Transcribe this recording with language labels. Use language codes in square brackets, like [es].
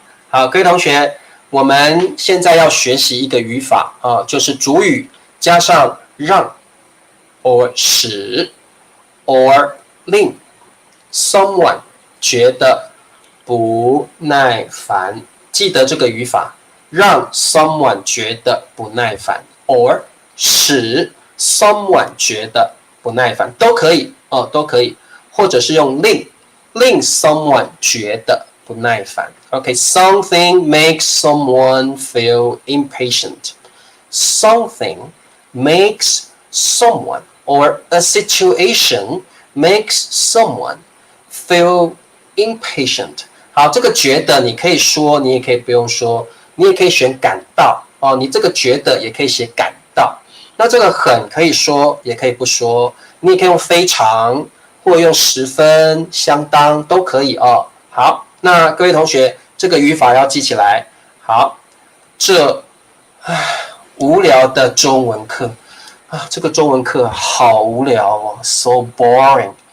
[zh] 好，各位同学，我们现在要学习一个语法啊，就是主语加上让 or 使 or 令 someone 觉得不耐烦，记得这个语法，让 someone 觉得不耐烦 or 使 someone 觉得不耐烦都可以哦，都可以，或者是用令 someone 觉得不耐烦。 [en] Okay, something makes someone feel impatient. Something makes someone or a situation makes someone feel impatient. [zh] 好，这个觉得你可以说，你也可以不用说，你也可以选感到哦。你这个觉得也可以写感到。那这个很可以说，也可以不说。你也可以用非常，或用十分、相当都可以哦。好，那各位同学，这个语法要记起来。好，这无聊的中文课啊，这个中文课好无聊哦 ， so boring。